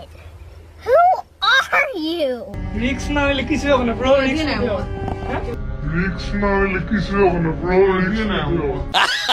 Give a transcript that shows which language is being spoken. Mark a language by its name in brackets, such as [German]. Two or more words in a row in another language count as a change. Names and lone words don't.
[English] Who are you? [Bangla] রিক্স না হলে কিছু হবে না ব্রো, রিক্স ওদিকে না না, [Portuguese] Rick Smiley, que se joga na Pro, Rick Smiley.